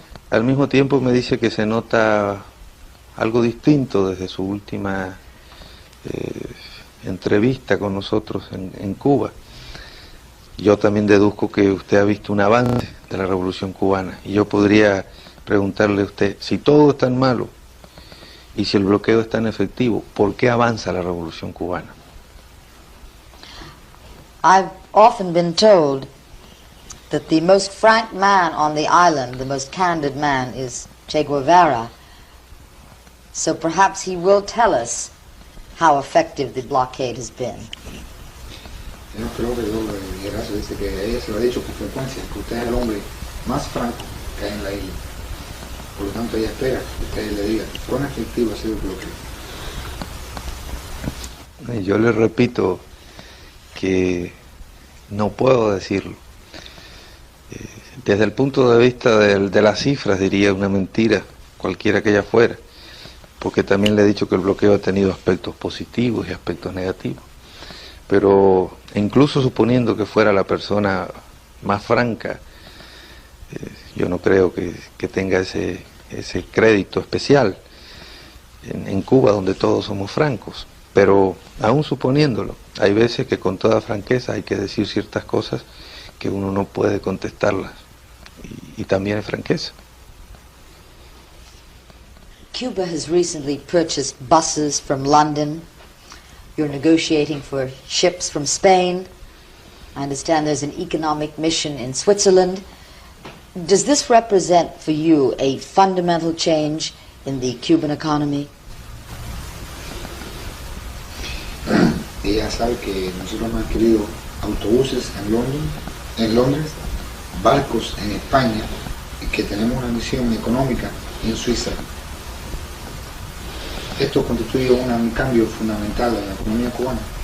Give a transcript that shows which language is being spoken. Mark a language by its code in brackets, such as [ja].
[es] Al mismo tiempo me dice que se nota algo distinto desde su última entrevista con nosotros en Cuba. Yo también deduzco que usted ha visto un avance de la Revolución Cubana y yo podría preguntarle a usted, si todo es tan malo y si el bloqueo es tan efectivo, ¿por qué avanza la Revolución Cubana? [en] I've often been told that the most frank man on the island, the most candid man, is Che Guevara. So perhaps he will tell us how effective the blockade has been. [es] Yo creo que Geracio dice que ella se lo ha dicho con frecuencia, que usted es el hombre más franco que hay en la isla. Por lo tanto, ella espera que usted le diga cuán efectivo ha sido el bloqueo. Yo le repito que no puedo decirlo. Desde el punto de vista de las cifras, diría una mentira, cualquiera que ella fuera, porque también le he dicho que el bloqueo ha tenido aspectos positivos y aspectos negativos. Pero incluso suponiendo que fuera la persona más franca, yo no creo que tenga ese crédito especial en Cuba, donde todos somos francos. Pero aún suponiéndolo, hay veces que con toda franqueza hay que decir ciertas cosas que uno no puede contestarlas, y también es franqueza. [en] Cuba has recently purchased buses from London. You're negotiating for ships from Spain. I understand there's an economic mission in Switzerland. Does this represent for you a fundamental change in the Cuban economy? [es] Ella sabe que nosotros hemos adquirido autobuses en Londres, barcos en España, y que tenemos una misión económica en Suiza. Esto constituye un cambio fundamental en la economía cubana.